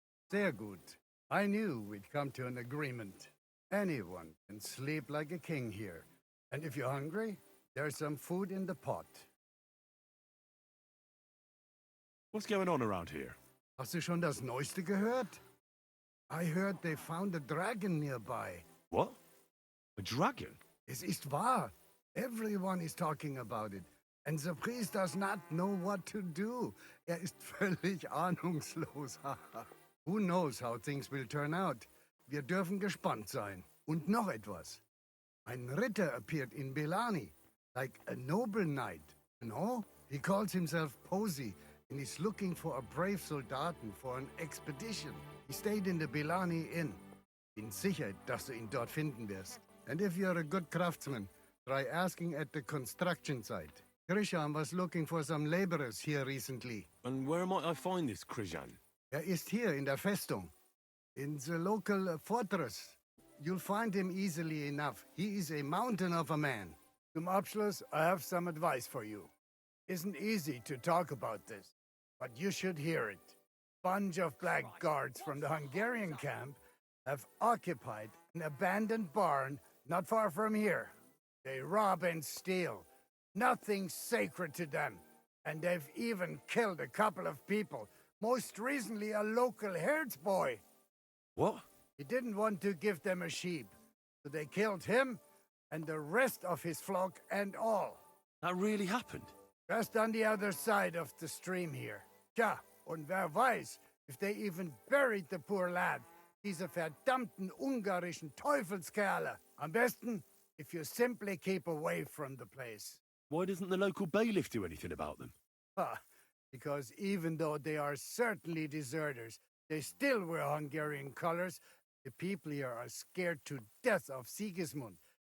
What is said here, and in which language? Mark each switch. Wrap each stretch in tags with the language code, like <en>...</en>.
<de>Sehr gut.</de> <en>I knew we'd come to an agreement. Anyone can sleep like a king here. And if you're hungry, there's some food in the pot. What's going on around here?</en> <de>Hast du schon das Neueste gehört?</de> <en>I heard they found a dragon nearby. What? A dragon?</en> <de>Es ist wahr.</de> <en>Everyone is talking about it. And the priest does not know what to do.</en> <de>Ist völlig ahnungslos.</de> <en>Who knows how things will turn out?</en> <de>Wir dürfen gespannt sein. Und noch etwas. Ein Ritter</de> <en>appeared in Belani, like a noble knight. You know? He calls himself Posey, and he's looking for a brave Soldaten for an expedition. He stayed in the Belani Inn.</en> <de>Bin sicher, dass du ihn dort finden wirst.</de> <en>And if you're a good craftsman, try asking at the construction site. Krishan was looking for some laborers here recently. And where might I find this Krijan?</en> <de>Ist hier in der Festung.</de> <en>In the local fortress. You'll find him easily enough. He is a mountain of a man.</en> <de>Zum Abschluss,</de> <en>I have some advice for you. Isn't easy to talk about this, but you should hear it. Bunch of blackguards from the Hungarian camp have occupied an abandoned barn not far from here. They rob and steal. Nothing sacred to them. And they've even killed a couple of people. Most recently, a local herds boy. What? He didn't want to give them a sheep, so they killed him and the rest of his flock and all. That really happened? Just on the other side of the stream here.</en> <de>Tja, und wer weiß,</de> <en>if they even buried the poor lad.</en> <de>Diese verdammten ungarischen Teufelskerle. Am besten,</de> <en>if you simply keep away from the place. Why doesn't the local bailiff do anything about them? Because even though they are certainly deserters, they still wear Hungarian colors. The people here are scared to death of Sigismund.</en>